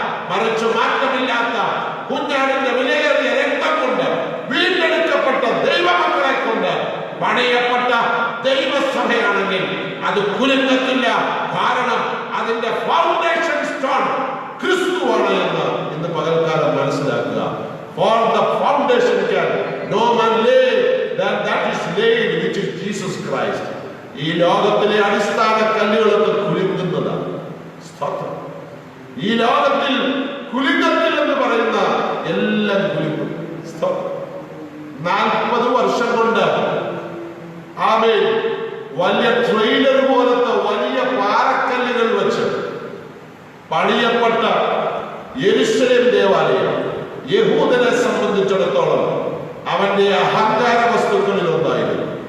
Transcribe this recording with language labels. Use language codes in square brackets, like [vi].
[ml] മറിച്ച് മാറ്റമില്ലാത്ത കുഞ്ഞാടിന്റെ വിലയേറിയ രക്തം കൊണ്ട് വീണ്ടെടുക്കപ്പെട്ട ദൈവമക്കളെ കൊണ്ട് പണിയപ്പെട്ട ദൈവസഭയാണെങ്കിൽ അത് കുലുങ്ങത്തില്ല. കാരണം അതിന്റെ ഫൗണ്ടേഷൻ സ്റ്റോൺ ക്രിസ്തുവാണ് എന്ന് ഇന്ന് പകൽക്കാലം മനസ്സിലാക്കുക. [en] For the foundation can no man lay that is laid, which is Jesus Christ. [ml] ഈ ലോകത്തിലെ അടിസ്ഥാന കല്ലുകളൊക്കെ കുലുങ്ങുന്നതാണ്. ഈ ലോകത്തിൽ കുലുങ്ങത്തിൽ എന്ന് പറയുന്ന എല്ലാം കുലുങ്ങും. 40 വർഷം കൊണ്ട് ആമേൻ വലിയ ട്രെയിലർ പോലത്തെ വലിയ പാറക്കല്ലുകൾ വെച്ച് പണിയപ്പെട്ട യെരൂശലേം ദേവാലയം യഹൂദനെ സംബന്ധിച്ചിടത്തോളം അവന്റെ അഹങ്കാര വസ്തുക്കളിൽ ഒന്നായിരുന്നു.